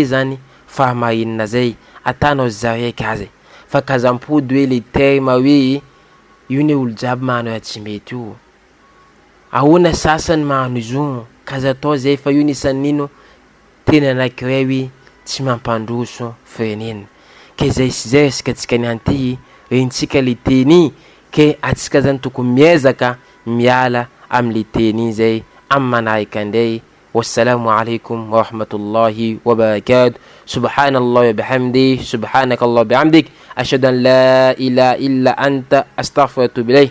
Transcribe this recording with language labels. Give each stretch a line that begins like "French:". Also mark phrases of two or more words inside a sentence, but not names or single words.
Malagasy: zany fahamahinana zay atanao zaraiky azy fa kazampody hoe
French: le terme
Malagasy: hoe io ne olo jiaby manao tsy mety io ahoana sasany magnano izo kazatao zay fa io nisanino tena anankiray hoe tsy mampandroso firenena ke zay sy zay resaka antsika nianty rentsika le teny ke atsika zany tokony miezaka miala am'le teny zay am manahika ndray.
Arabic: والسلام عليكم ورحمة الله وبركاته. سبحان الله وبحمده، سبحانك اللهم بحمدك، أشهد أن لا إله إلا أنت، أستغفرك وأتوب إليك.